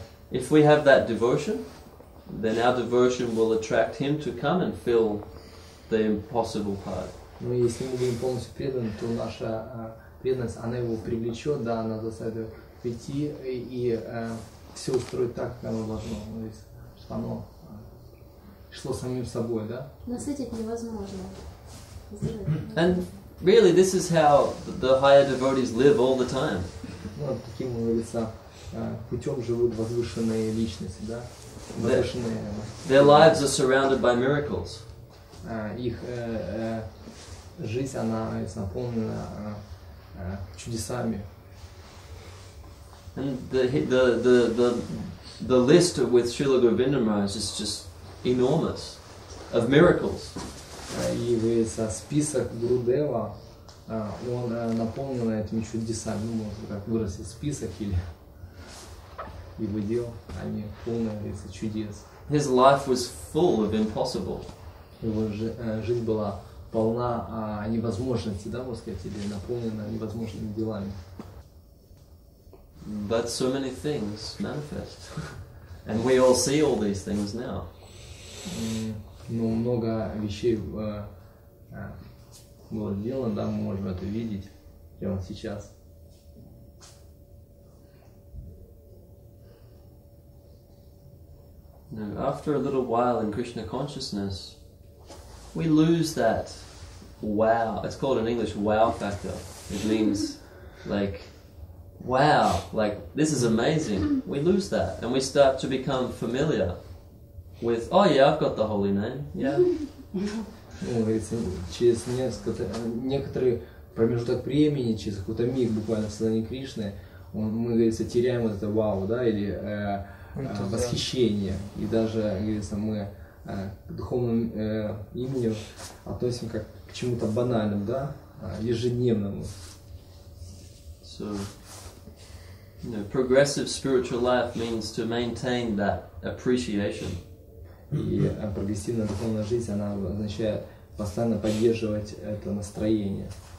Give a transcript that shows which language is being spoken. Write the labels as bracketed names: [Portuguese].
[English] if we have that devotion, then our devotion will attract Him to come and fill the impossible part. [Russian] Но если мы будем полностью преданы, то наша преданность, она его привлечет, да, она заставит прийти и все устроить так, как оно должно, чтобы оно шло самим собой, да? Насытить невозможно. [English] And really, this is how the higher devotees live all the time. [Russian] Ну, таким, говорится, путем живут возвышенные личности, да? Возвышенные. [English] Their lives are surrounded by miracles. [Russian] Их жизнь, она наполнена чудесами. [English] And the list with Srila Govinda Maharaj is just enormous of miracles. [Russian] И, говорится, список Гурудева, он наполнен этими чудесами. Ну, можно как выразить, список или его дел, они полны, говорится, чудес. [English] His life was full of impossible. [Russian] Его жизнь была полна невозможностей, да, можно сказать, или наполнена невозможными делами. [English] But so many things manifest. And we all see all these things now. [Russian] Но много вещей было сделано, да, мы можем это видеть прямо сейчас. [English] Now, after a little while in Krishna consciousness, we lose that wow. It's called in English wow factor. It means like, wow, like this is amazing. We lose that and we start to become familiar with, oh yeah, I've got the holy name, yeah. [Russian] Ну, говорится, через некоторый промежуток времени, через какой-то миг буквально в сознании Кришны, мы, говорится, теряем вот это вау, да, или восхищение. И даже, говорится, мы к духовному имени относим как к чему-то банальному, да, ежедневному. [English] So, progressive spiritual life means to maintain that appreciation. [Russian] И прогрессивная духовная жизнь, она означает постоянно поддерживать это настроение.